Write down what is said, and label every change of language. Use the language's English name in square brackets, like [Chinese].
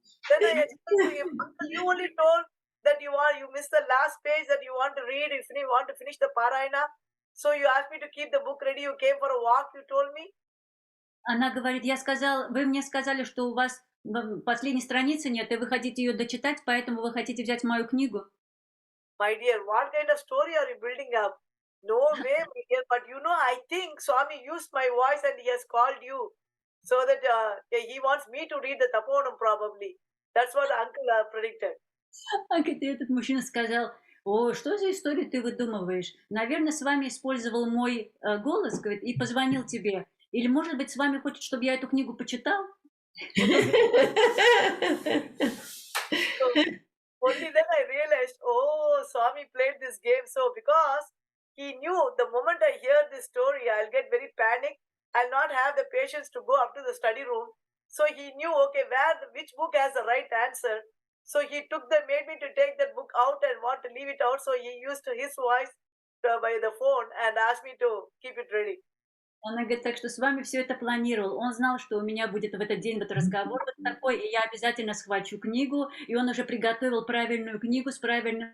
[English] Then I explained to him, uncle, you only told that you missed the last page that you want to read, if you want to finish the Parayana. So you asked me to keep the book ready, you came for a walk, you told me. [Russian] Она говорит, вы мне сказали, что у вас последней страницы нет, и вы хотите ее дочитать, поэтому вы хотите взять мою книгу. [English] My dear, what kind of story are you building up? No way, my dear, but I think Swami used my voice and he has called you. so that he wants me to read the Taponam probably. That's what uncle predicted. [Russian] А говорит, этот мужчина сказал: о, что за историю ты выдумываешь? Наверное, с вами использовал мой голос, говорит, и позвонил тебе. Или, может быть, с вами хочет, чтобы я эту книгу почитал? [English] So, only then I realized, oh, Swami played this game. So because he knew the moment I hear this story, I'll get very panicked. I'll not have the patience to go up to the study room. So he knew, okay, which book has the right answer. So he made me to take that book out and want to leave it out. So he used his voice by the phone and asked me to keep it ready. [Russian] Она говорит, так что с вами все это планировал. Он знал, что у меня будет в этот день вот разговор вот такой, и я обязательно схвачу книгу, и он уже приготовил правильную книгу с правильным...